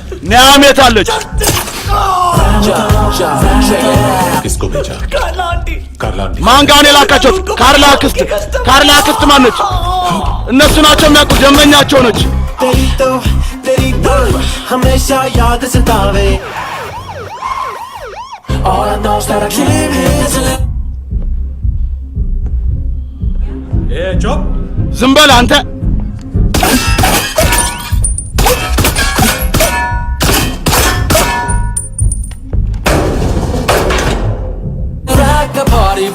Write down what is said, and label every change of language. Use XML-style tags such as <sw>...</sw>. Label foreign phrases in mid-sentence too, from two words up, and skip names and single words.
<am>ኒያም የት አለች</am> <hi>किसको भेजा कार्ला आंटी</hi> <am>ማን ጋር ነው የላካቸው ካርላ አክስት ማነች እነሱ ናቸው የሚያውቁ ደንበኛቸው ነች</am> <hi>तेरी तो हमेशा याद सतावे</hi> <en>All I know is that I came here to live</en> <hi>ए चुप</hi> <am>ዝም በል አንተ</am> <en>rock the party</en>